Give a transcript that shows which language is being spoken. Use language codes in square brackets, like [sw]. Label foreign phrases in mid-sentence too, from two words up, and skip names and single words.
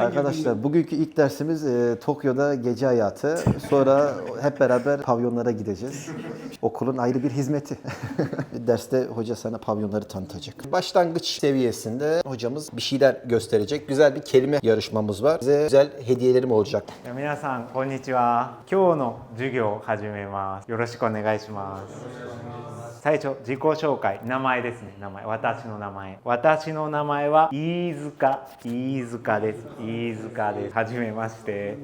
[tr] Arkadaşlar bugünkü ilk dersimiz Tokyo'da gece hayatı. Sonra hep beraber pavyonlara gideceğiz. Okulun ayrı bir hizmeti. Derste hoca sana pavyonları tanıtacak. Başlangıç seviyesinde hocamız bir şeyler gösterecek. Güzel bir kelime yarışmamız var. Size güzel hediyelerim olacak. [ja] 皆さんこんにちは。今日の授業を始めます。よろしくお願いします。最初自己紹介、名前ですね。名前、私の名前。私の名前は飯塚です。飯塚です。はじめまして。